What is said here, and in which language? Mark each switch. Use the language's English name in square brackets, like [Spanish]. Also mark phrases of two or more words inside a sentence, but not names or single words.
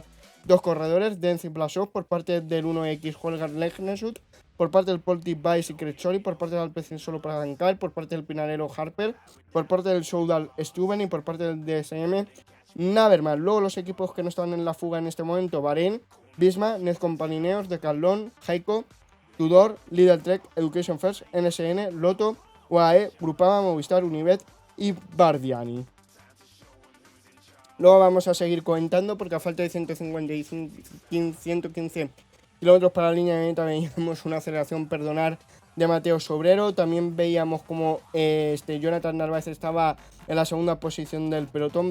[Spanish] Dos corredores, Denz y Blasov por parte del 1X, Holgar, Legnesud, por parte del Polti Weiss y Crechori, por parte del Alpecin solo para Prankar, por parte del Pinarello Harper, por parte del Soudal Stuyven y por parte del DSM Naverman. Luego los equipos que no estaban en la fuga en este momento: Bahrein, Visma, Netcompany-Neos, Decathlon, Heiko, Tudor, Lidl Trek, Education First, NSN, Lotto, UAE, Groupama, Movistar, Unibet y Bardiani. Luego vamos a seguir comentando, porque a falta de 115 kilómetros para la línea de meta veíamos una aceleración, perdonar, de Mateo Sobrero. También veíamos como Jonathan Narváez estaba en la segunda posición del pelotón.